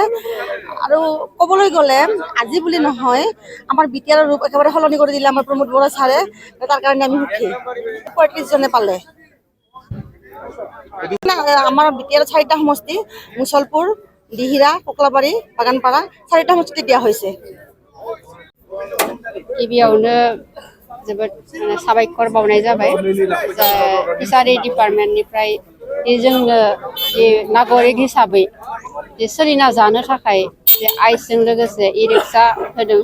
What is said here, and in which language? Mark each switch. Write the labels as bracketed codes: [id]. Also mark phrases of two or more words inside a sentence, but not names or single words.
[as] আৰু ক'বলৈ গ'লে আজি বুলি নহয়, আমাৰ বিটিআৰৰ ৰূপ একেবাৰে সলনি কৰি দিলে আমাৰ প্ৰমোদ বড়ো ছাৰে। তাৰ কাৰণে আমি সুখী। 35জনে পালে। আমাৰ বিটিআৰৰ 4টা সমষ্টি মুছলপুৰ, দিহিৰা, কোকলাবাৰী, বাগানপাৰা 4টা সমষ্টিত দিয়া হৈছে। [brx] गिबियावनो जोबोद साबायखर बावनाय जाबाय फिसारि डिपार्टमेन्टनिफ्राय जोंनो नागरिक हिसाबै सोलिना जानो थाखाय आइसजों लोगोसे इ रिक्सा होदों।